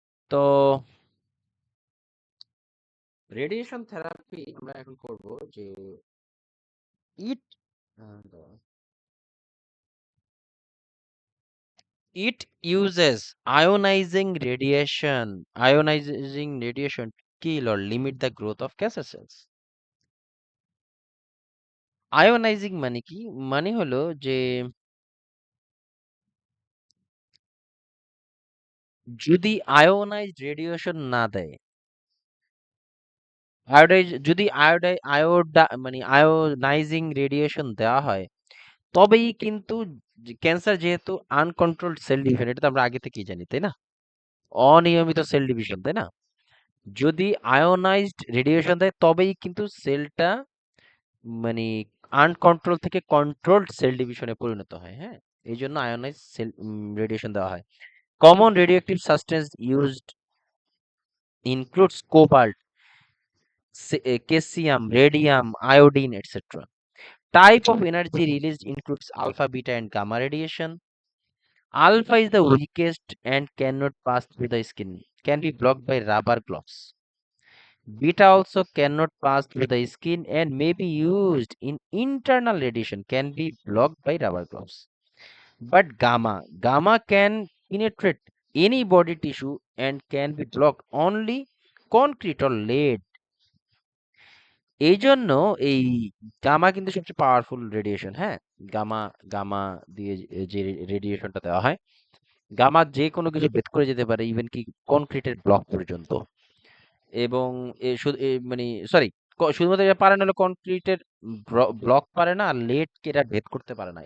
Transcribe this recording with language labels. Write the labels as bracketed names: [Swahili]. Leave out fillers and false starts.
[Bangla] তো radiation therapy আমরা এখন করব যে ইট it uses ionizing radiation. [English] Ionizing radiation to kill or limit the growth of cancer cells. [Bangla] Ionising মানে কি? মানে হলো যে যদি আয়োনাইজড রেডিয়েশন না দেয়, যদি মানে আয়োনাইজিং রেডিয়েশন দেওয়া হয়, তবেই কিন্তু ক্যান্সার, যেহেতু আনকন্ট্রোলড সেল ডিভিশন, এটা তো আমরা আগে থেকেই জানি, তাই না? অনিয়মিত সেল ডিভিশন, তাই না? যদি আয়োনাইজড রেডিয়েশন দেয় তবেই কিন্তু সেলটা মানে আনকন্ট্রোল থেকে কন্ট্রোলড সেল ডিভিশনে পরিণত হয়। হ্যাঁ, এই জন্য আয়োনাইজ সেল রেডিয়েশন দেওয়া হয়। Common radioactive substance used includes cobalt, কেসিয়াম, radium, iodine etcetera. [English] Type of energy released includes alpha, beta and gamma radiation. Alpha is the weakest and cannot pass through the skin, can be blocked by rubber gloves. Beta also cannot pass through the skin and may be used in internal radiation, can be blocked by rubber gloves. But gamma can penetrate any body tissue and can be blocked only concrete or lead. [Bangla] এই জন্য এই gamma কিন্তু সবচেয়ে powerful radiation, হ্যাঁ। Gamma gamma দিয়ে যে রেডিয়েশনটা দেওয়া হয়, গামা যে কোনো কিছু ভেদ করে যেতে পারে, ইভেন কি কনক্রিটের ব্লক পর্যন্ত। এবং মানে সরি, শুধুমাত্র এটা পারে না হলো কনক্রিটের ব্লক পারে না, আর লেডকে এটা ভেদ করতে পারে না।